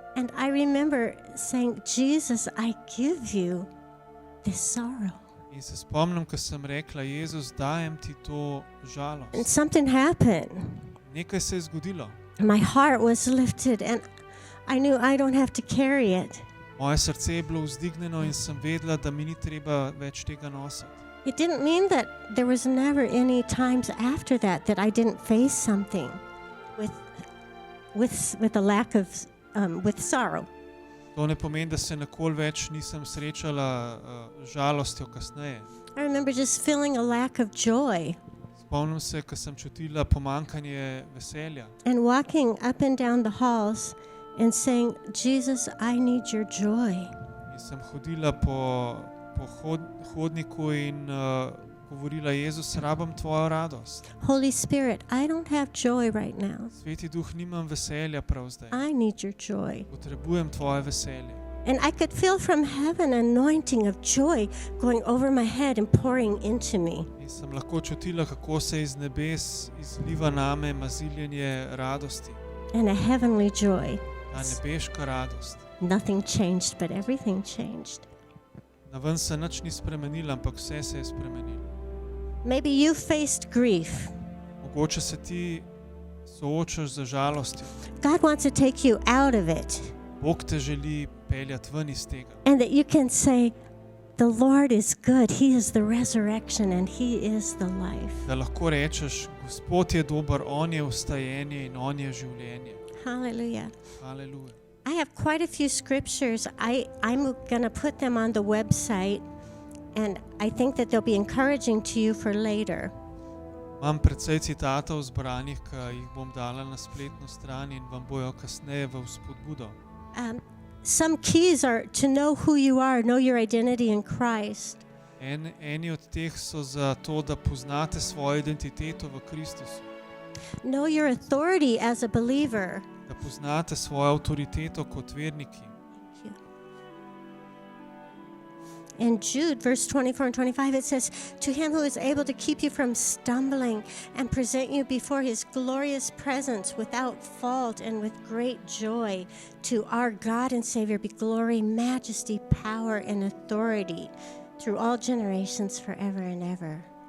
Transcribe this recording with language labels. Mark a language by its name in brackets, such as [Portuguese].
[English] And I remember saying, Jesus, I give you this sorrow. [Slovenian] In se spomnim, ko sem rekla, Jezus, dajem ti to [English] And [Slovenian] žalost. [English] something happened. [Slovenian] Nekaj se je zgodilo. [English] My heart was lifted, and I knew I don't have to carry it. [Slovenian] Moje srce je bilo vzdignjeno in sem vedela, da mi ni treba več tega nositi. [English] It didn't mean that there was never any times after that I didn't face something with a lack of with sorrow. [Slovenian] To ne pomeni, da se nikoli več nisem srečala z žalostjo kasneje. [English] I remember just feeling a lack of joy [Slovenian] Spomnim se, ko sem čutila pomanjkanje veselja [English] and walking up and down the halls and saying, Jesus, I need your joy. [Slovenian] in sem hodila po hodniku in govorila, Jezus, rabim tvojo radost. [English] Holy Spirit, I don't have joy right now. [Slovenian] Sveti Duh, nimam veselja prav zdaj. [English] I need your joy. [Slovenian] Potrebujem tvoje veselje. [English] And I could feel from heaven an anointing of joy going over my head and pouring into me. [Slovenian] In sem lahko čutila, kako se iz nebes izliva name maziljenje radosti. [English] And a heavenly joy. [Slovenian] Ta nebeška radost. [English] Nothing changed, but everything changed. [Slovenian] Naven se nič ni spremenilo, ampak vse se je spremenilo. [English] Maybe you faced grief. [Slovenian] Mogoče se ti soočaš z žalostjo. [English] God wants to take you out of it. [Slovenian] Bog te želi peljati ven iz tega. [English] And that you can say, the Lord is good. He is the resurrection and He is the life. [Slovenian] Da lahko rečeš, Gospod je dober, on je vstajenje in on je življenje. [English] Hallelujah. [Slovenian] Haleluja. [English] I have quite a few scriptures. I'm going to put them on the website, and I think that they'll be encouraging to you for later. [Slovenian] Imam precej citatov zbranih, ki jih bom dala na spletno stran in vam bojo kasneje v vzpodbudo. [English] Some keys are to know who you are, know your identity in Christ. [Slovenian] Eni od teh so za to, da poznate svojo identiteto v Kristusu. [English] Know your authority as a believer. [Slovenian] Da poznate svojo avtoriteto kot verniki. [English] In Jude, verse 24 and 25, it says, to Him who is able to keep you from stumbling and present you before His glorious presence without fault and with great joy, to our God and Savior be glory, majesty, power, and authority through all generations forever and ever.